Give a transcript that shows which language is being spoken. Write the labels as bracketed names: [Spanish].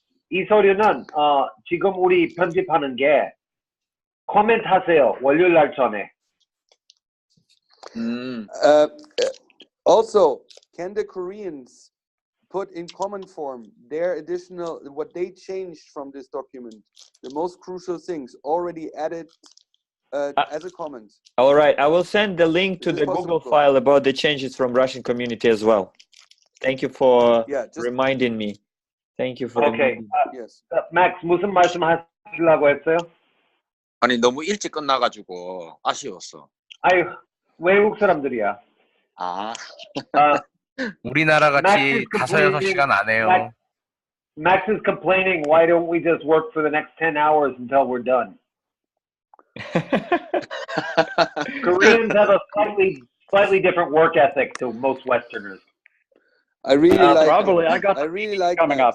[Korean] 이 서류는 지금 우리 편집하는 게 코멘트 하세요. 월요일 날 전에. [English] Also, can the Koreans put in common form their additional, what they changed from this document, the most crucial things already added as a comment? All right, I will send the link to the Google file about the changes from Russian community as well. Thank you for reminding me. Thank you for reminding me. Yes. [Korean] Max, 무슨 말씀 하시려고 했어요? 아니 너무 일찍 끝나가지고 아쉬웠어. 아유, 외국 사람들이야. 아. 우리나라 같이 5-6시간 안 해요. [English] Max is complaining, why don't we just work for the next 10 hours until we're done? Koreans have a slightly different work ethic to most Westerners. I really like probably Max. I got really like coming Max.